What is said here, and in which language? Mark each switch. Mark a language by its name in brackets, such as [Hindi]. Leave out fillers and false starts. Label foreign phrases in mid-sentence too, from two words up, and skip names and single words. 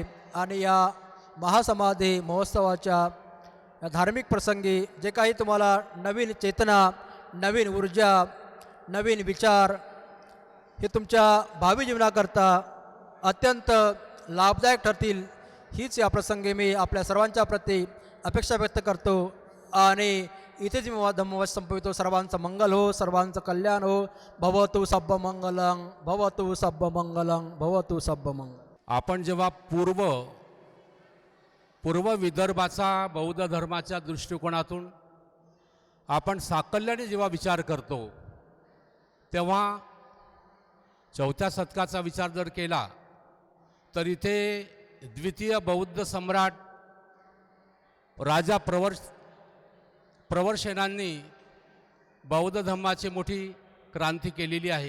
[Marathi] आणि या महासमाधी महोत्सवाच्या या धार्मिक प्रसंगी जे काही तुम्हाला नवीन चेतना, नवीन ऊर्जा, नवीन विचार हे तुमच्या भावी जीवनाकरता अत्यंत लाभदायक ठरतील, हीच या प्रसंगी मी आपल्या सर्वांच्या प्रती अपेक्षा व्यक्त करतो. आणि इथेच मी धम्मवच संपवितो. सर्वांचं मंगल हो, सर्वांचं कल्याण हो. [Pali] भवतु सब्ब मंगलं, भवतु सब्ब मंगलं, भवतु सब्ब मंगल. [Marathi] आपण जेव्हा पूर्व विदर्भाचा बौद्ध धर्माच्या दृष्टिकोनातून आपण साकल्याने जेव्हा विचार करतो, तेव्हा 4थ्या शतकाचा विचार जर केला तर इथे द्वितीय बौद्ध सम्राट राजा प्रवरसेनांनी बौद्ध धर्माची मोठी क्रांती केलेली आहे.